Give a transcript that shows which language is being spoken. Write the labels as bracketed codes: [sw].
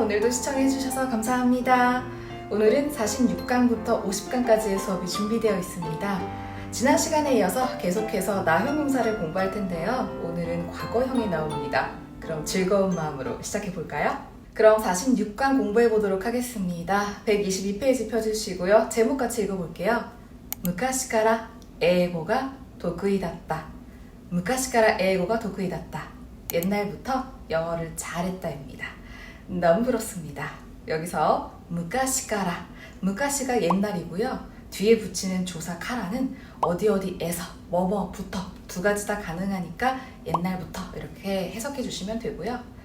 [ko] 오늘도 시청해주셔서 감사합니다. 오늘은 46강부터 50강까지의 수업이 준비되어 있습니다. 지난 시간에 이어서 계속해서 나형용사를 공부할 텐데요. 오늘은 과거형이 나옵니다. 그럼 즐거운 마음으로 시작해볼까요? 그럼 46강 공부해보도록 하겠습니다. 122페이지 펴주시고요. 제목 같이 읽어볼게요. [ja] 昔から英語が得意だった. 昔から英語が得意だった. [ko] 옛날부터 영어를 잘했다입니다. 너무 부럽습니다. 여기서 무카시카라, 무카시가 옛날이고요. 뒤에 붙이는 조사 카라는 어디에서 뭐부터 두 가지 다 가능하니까 옛날부터 이렇게 해석해 주시면 되고요.